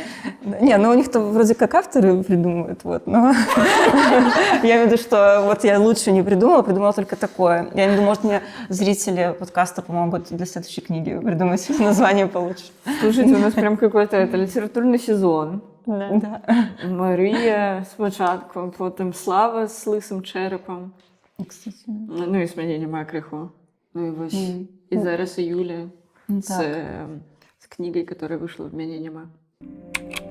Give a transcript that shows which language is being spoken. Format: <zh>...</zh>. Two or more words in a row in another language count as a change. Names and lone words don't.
<ru>Не, ну у них-то вроде как авторы придумывают, вот, но я имею в виду, что вот я лучше не придумала только такое. Я имею в виду, может, мне зрители подкаста помогут для следующей книги придумать название получше. Слушайте, у нас прям какой-то литературный сезон. Да.</ru> <uk>Марія спочатку, потім Слава з лисим черепом.</uk> <ru>Кстати.</ru> <uk>Ну, і з «Мене нема криху». Ну, і ось. І зараз і Юля з книгою, яка вийшла в «Мене нема».</uk>